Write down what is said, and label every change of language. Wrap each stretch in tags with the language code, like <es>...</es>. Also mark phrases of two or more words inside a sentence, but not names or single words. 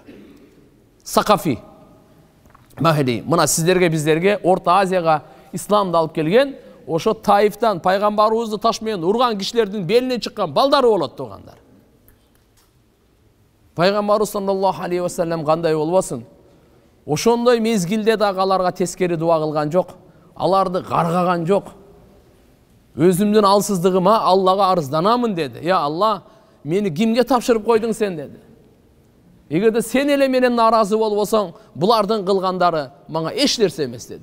<ky>Сакафи, Махди, мына сиздерге, биздерге Орто Азияга исламды алып келген, ошо Таифтан пайгамбарыбызды таш менен урган кишилердин белинен чыккан балдары болот тугандар. Пайгамбарыбыз</ky> <ar>صلى الله عليه وسلم</ar> <ky>кандай болбосун? Ошондой мезгилде дагы аларга тескери дуа кылган жок, аларды каргаган жок. Өзүмдүн алсыздыгыма Аллага арызданамын деди. Я Алла, мени кимге тапшырып койдуң сен деди. Эгерде сен эле менен наразы болбосоң, булардын кылгандары мага эч нерсе эмес деди.</ky>